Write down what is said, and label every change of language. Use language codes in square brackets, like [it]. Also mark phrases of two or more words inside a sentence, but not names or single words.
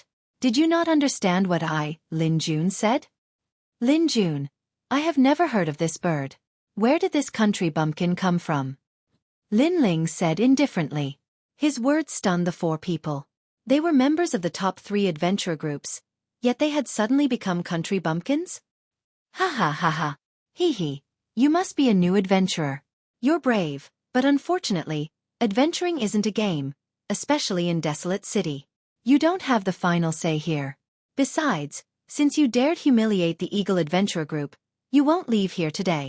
[en] Did you not understand what I, Lin Jun, said? Lin Jun, I have never heard of this bird. Where did this country bumpkin come from? Lin Ling said indifferently. His words stunned the 4 people. They were members of the top 3 adventure groups, yet they had suddenly become country bumpkins? Ha ha ha ha. Hee hee. You must be a new adventurer. You're brave, but unfortunately, adventuring isn't a game, especially in Desolate City. You don't have the final say here. Besides, since you dared humiliate the Eagle Adventure Group, you won't leave here today.